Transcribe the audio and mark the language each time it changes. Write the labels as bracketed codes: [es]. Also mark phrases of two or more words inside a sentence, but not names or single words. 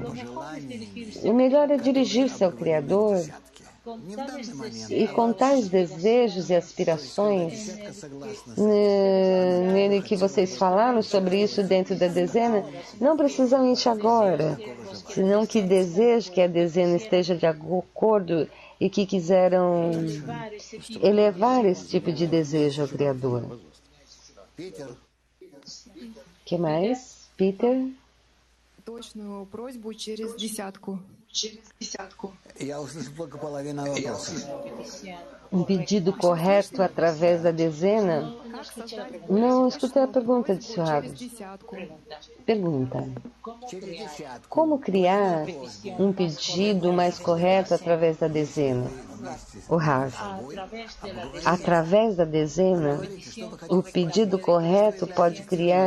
[pt] O melhor é dirigir-se ao Criador e com tais desejos e aspirações nele que vocês falaram sobre isso dentro da dezena, não precisamente agora, senão que desejo que a dezena esteja de acordo e que quiseram elevar esse tipo de desejo ao Criador. Que mais? Peter? [ru] Точную просьбу через десятку. Я услышал только половину вопроса. [pt] Um pedido correto através da dezena? Não, escutei a pergunta de Suave. Pergunta: como criar um pedido mais correto através da dezena? O Rav: através da dezena, o pedido correto pode criar.